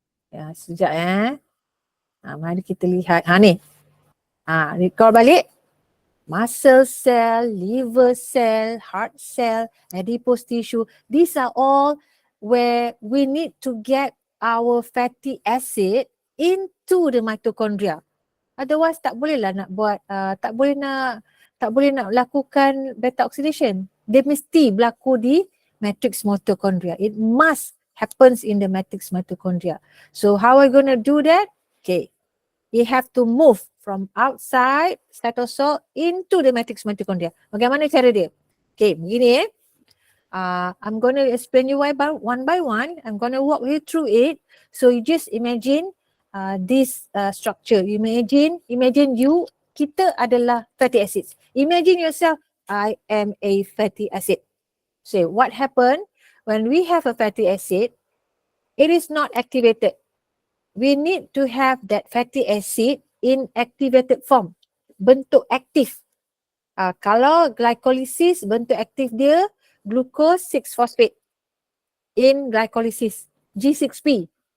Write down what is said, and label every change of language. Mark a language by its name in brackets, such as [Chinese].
[Malay] Ya, sekejap mari kita lihat. Ni. Recall balik. [English] Muscle cell, liver cell, heart cell, adipose tissue. These are all where we need to get our fatty acid into the mitochondria. [Malay] Otherwise tak boleh lah nak buat, tak boleh nak lakukan beta oxidation. Dia mesti berlaku di matrix mitochondria. [English] It must happens in the matrix mitochondria. So how are we going to do that? Okay, you have to move from outside cytosol into the matrix mitochondria. [Malay] Bagaimana cara dia? [English] Okay, begini I'm going to explain you one by one. I'm going to walk you through it. So you just imagine this structure. Imagine [Malay] kita adalah [English] fatty acids. Imagine yourself, I am a fatty acid. So what happened when we have a fatty acid? It is not activated. We need to have that fatty acid in activated form, [Malay] bentuk aktif. Kalau glycolysis, bentuk aktif dia glucose 6-phosphate in glycolysis, G6P.